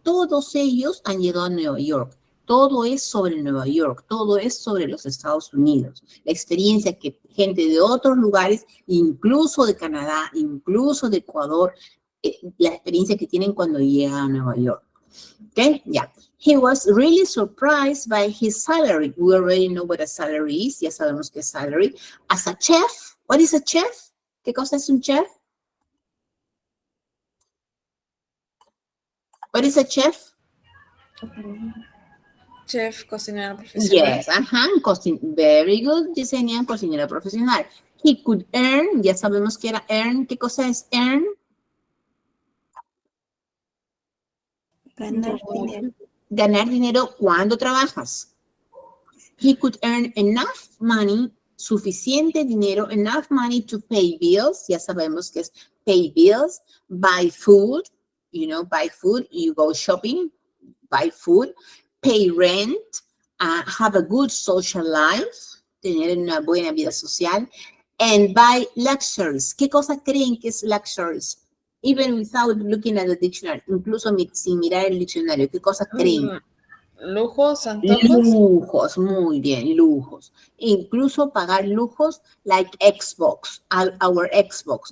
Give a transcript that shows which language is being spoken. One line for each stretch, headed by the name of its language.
Spanish: Todos ellos han llegado a Nueva York. Todo es sobre Nueva York, todo es sobre los Estados Unidos. La experiencia que gente de otros lugares, incluso de Canadá, incluso de Ecuador, la experiencia que tienen cuando llegan a Nueva York.
English: Okay, yeah. He was really surprised by his salary. We already know what a salary is.
Spanish: Ya sabemos qué es salary.
English: As a chef, what is a chef?
Spanish: ¿Qué cosa es un chef?
English: What is a chef?
Spanish: Chef, cocinero profesional.
English: Yes, very good, Yesenia,
Spanish: cocinero profesional.
English: He could earn,
Spanish: ya sabemos que era earn. ¿Qué cosa es earn? Ganar dinero. Ganar dinero cuando trabajas.
English: He could earn enough money,
Spanish: suficiente dinero,
English: enough money to pay bills.
Spanish: Ya sabemos que es
English: pay bills, buy food, buy food, you go shopping, buy food, pay rent, have a good social life,
Spanish: tener una buena vida social,
English: and buy luxuries.
Spanish: ¿Qué cosa creen que es luxuries?
English: Even without looking at the dictionary,
Spanish: incluso sin mirar el diccionario, ¿qué cosa creen? Lujos, antojos. Lujos, muy bien, lujos. Incluso pagar lujos
English: like Xbox, our Xbox.